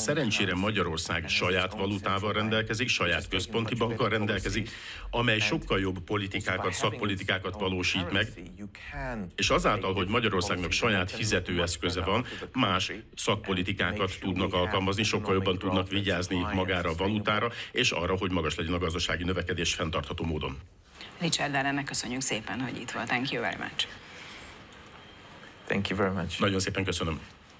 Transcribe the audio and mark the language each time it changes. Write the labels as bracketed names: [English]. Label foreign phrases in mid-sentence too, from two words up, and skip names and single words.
[Hungarian] Szerencsére Magyarország saját valutával rendelkezik, saját központi bankkal rendelkezik, amely sokkal jobb politikákat, szakpolitikákat valósít meg, és azáltal, hogy Magyarországnak saját fizetőeszköze van, más szakpolitikákat tudnak alkalmazni, sokkal jobban tudnak vigyázni magára a valutára, és arra, hogy magas legyen a gazdasági növekedés fenntartható módon. Richard Allennek köszönjük szépen, hogy itt volt. [English] Thank you very much. Thank you very much. [Hungarian] Nagyon szépen köszönöm.